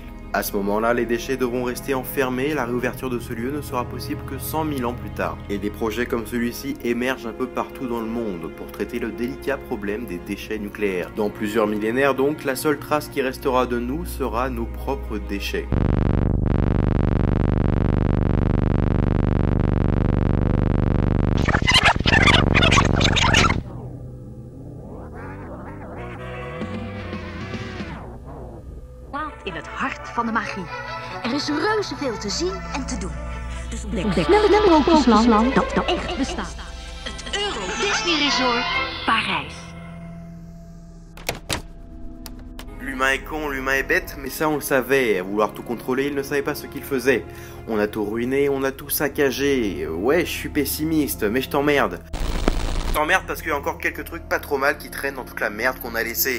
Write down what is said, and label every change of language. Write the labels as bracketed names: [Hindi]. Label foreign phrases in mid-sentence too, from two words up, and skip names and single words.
[French] À ce moment-là, les déchets devront rester enfermés et la réouverture de ce lieu ne sera possible que 100 000 ans plus tard. Et des projets comme celui-ci émergent un peu partout dans le monde pour traiter le délicat problème des déchets nucléaires. Dans plusieurs millénaires donc, la seule trace qui restera de nous sera nos propres déchets. [Dutch] In het hart van de magie. Er is reuze veel te zien en te doen. Dus ontdek Sprookjesland dat echt bestaat. het Euro Disney Resort Parijs. [French] L'humain est con, l'humain est bête, mais ça on le savait. À vouloir tout contrôler, il ne savait pas ce qu'il faisait. On a tout ruiné, on a tout saccagé. Ouais, je suis pessimiste, mais je t'emmerde. T'emmerde parce qu'il y a encore quelques trucs pas trop mal qui traînent dans toute la merde qu'on a laissée.